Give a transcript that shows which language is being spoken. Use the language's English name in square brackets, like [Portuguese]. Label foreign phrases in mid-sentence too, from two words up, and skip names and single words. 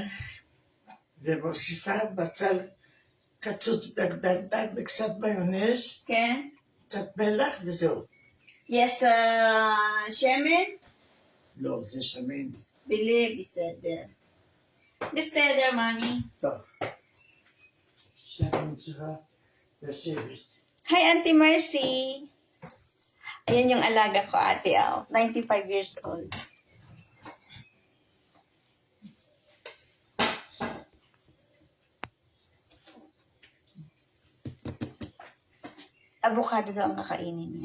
[Hebrew] ומוסיפה בצל קצוץ דק דק דק וקצת מיונז, כן? קצת מלח וזהו. Yes, שמן? לא, זה שמן. בלי בסדר. בסדר, מאמי. טוב. עכשיו אני צריכה לשבת. [English] Hi, Auntie [Filipino] Mercy. Ayan yung alaga ko, ate. [English] 95 years old. [Filipino] Avocado daw ang kakainin niya.